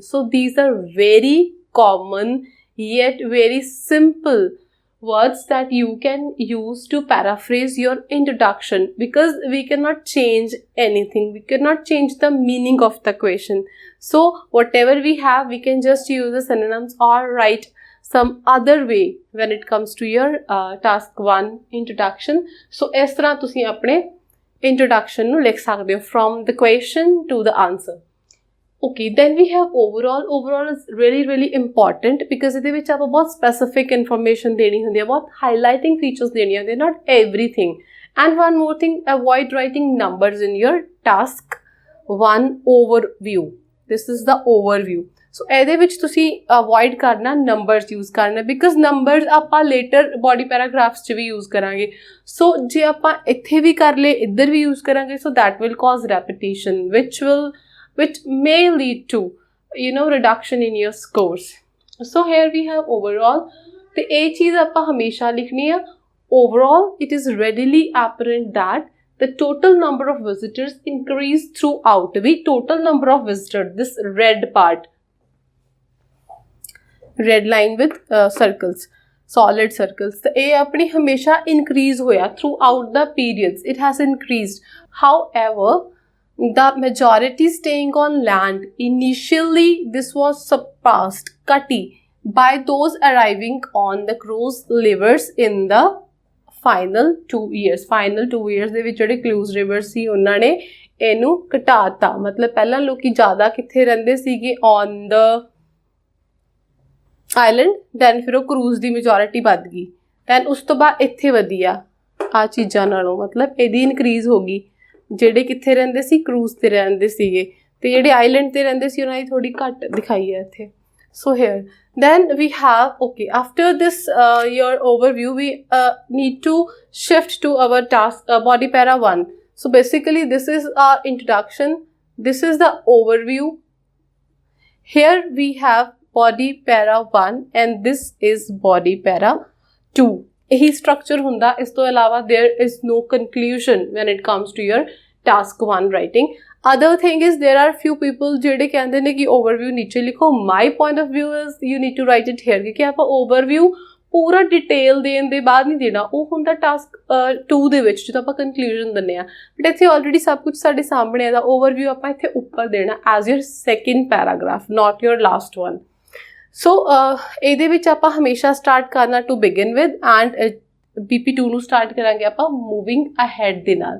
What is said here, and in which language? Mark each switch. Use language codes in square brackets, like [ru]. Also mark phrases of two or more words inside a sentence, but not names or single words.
[en] So these are very common yet very simple words that you can use to paraphrase your introduction, because we cannot change anything. We cannot change the meaning of the question. So whatever we have, we can just use the synonyms or write some other way when it comes to your task 1 introduction. [pa] So ਇਸ ਤਰ੍ਹਾਂ ਤੁਸੀਂ ਆਪਣੇ introduction ਨੂੰ ਲਿਖ ਸਕਦੇ ਹੋ [en] from the question to the answer. Okay, then we have overall. Overall is really important because [pa] ਇਹਦੇ ਵਿੱਚ ਆਪਾਂ ਬਹੁਤ [en] specific information [pa] ਦੇਣੀ ਹੁੰਦੀ ਹੈ, ਬਹੁਤ [en] highlighting features [pa] ਦੇਣੀਆਂ ਹੁੰਦੀਆਂ, [en] not everything. And one more thing, avoid writing numbers in your task 1 overview. This is the overview. So [pa] ਇਹਦੇ ਵਿੱਚ ਤੁਸੀਂ avoid ਕਰਨਾ numbers use ਕਰਨਾ, [en] because numbers [pa] ਆਪਾਂ [en] later body paragraphs [pa] 'ਚ ਵੀ use ਕਰਾਂਗੇ. So ਜੇ ਆਪਾਂ ਇੱਥੇ ਵੀ ਕਰ ਲਏ ਇੱਧਰ ਵੀ use ਕਰਾਂਗੇ, [en] so that will cause repetition which may lead to reduction in your scores. So here we have overall. [pa] ਤੇ ਇਹ ਚੀਜ਼ ਆਪਾਂ ਹਮੇਸ਼ਾ ਲਿਖਣੀ ਆ. [en] Overall it is readily apparent that the total number of visitors increased throughout. We total number of visitors, this red part, red line with circles, solid circles. [pa] ਤੋ ਇਹ ਆਪਣੀ ਹਮੇਸ਼ਾ increase ਹੋਇਆ [en] throughout the periods. It has increased. However, the majority staying on land, initially this was surpassed, cutty, by those arriving on the cruise rivers in the final 2 years. Final 2 years [pa] ਦੇ ਵਿੱਚ ਜਿਹੜੇ [en] cruise rivers [pa] ਸੀ ਉਹਨਾਂ ਨੇ ਇਹਨੂੰ ਘਟਾਤਾ. ਮਤਲਬ ਪਹਿਲਾਂ ਲੋਕੀ ਜ਼ਿਆਦਾ ਕਿੱਥੇ ਰਹਿੰਦੇ ਸੀਗੇ [en] on the island, [pa] then ਫਿਰ ਉਹ cruise ਦੀ majority ਵੱਧ ਗਈ, then ਉਸ ਤੋਂ ਬਾਅਦ ਇੱਥੇ ਵਧੀ ਆ ਚੀਜ਼ਾਂ ਨਾਲੋਂ, ਮਤਲਬ ਇਹਦੀ increase ਹੋ ਗਈ ਜਿਹੜੇ ਕਿੱਥੇ ਰਹਿੰਦੇ ਸੀ, ਕਰੂਜ਼ ਤੇ ਰਹਿੰਦੇ ਸੀਗੇ, ਤੇ ਜਿਹੜੇ ਆਈਲੈਂਡ ਤੇ ਰਹਿੰਦੇ ਸੀ ਉਹਨਾਂ ਦੀ ਥੋੜੀ ਘੱਟ ਦਿਖਾਈ ਹੈ ਇੱਥੇ. [en] So here then we have, okay, after this your overview, we need to shift to our task body para 1. So basically this is our introduction, this is the overview. Here we have body para 1 and this is body para 2. [pa] ਇਹੀ structure ਹੁੰਦਾ. ਇਸ ਤੋਂ ਇਲਾਵਾ [en] there is no conclusion when it comes to your task 1 writing. Other thing is there are few people [pa] ਜਿਹੜੇ ਕਹਿੰਦੇ ਨੇ ਕਿ overview ਨੀਚੇ ਲਿਖੋ. [en] My point of view is you need to write it here, [pa] ਕਿਉਂਕਿ ਆਪਾਂ overview ਪੂਰਾ ਡਿਟੇਲ ਦੇਣ ਦੇ ਬਾਅਦ ਨਹੀਂ ਦੇਣਾ, ਉਹ ਹੁੰਦਾ ਟਾਸਕ 2 ਦੇ ਵਿੱਚ ਜਦੋਂ ਆਪਾਂ ਕਨਕਲੂਜਨ ਦਿੰਦੇ ਹਾਂ. ਬਟ ਇੱਥੇ ਆਲਰੇਡੀ ਸਭ ਕੁਝ ਸਾਡੇ ਸਾਹਮਣੇ ਹੈ, ਦਾ ਓਵਰਵਿਊ ਆਪਾਂ ਇੱਥੇ ਉੱਪਰ ਦੇਣਾ [en] as your second paragraph, not your last one. [pa] ਸੋ ਇਹਦੇ ਵਿੱਚ ਆਪਾਂ ਹਮੇਸ਼ਾ ਸਟਾਰਟ ਕਰਨਾ [en] to begin with, [pa] ਐਂਡ BP2 ਨੂੰ ਸਟਾਰਟ ਕਰਾਂਗੇ ਆਪਾਂ [en] moving ahead [pa] ਦੇ ਨਾਲ.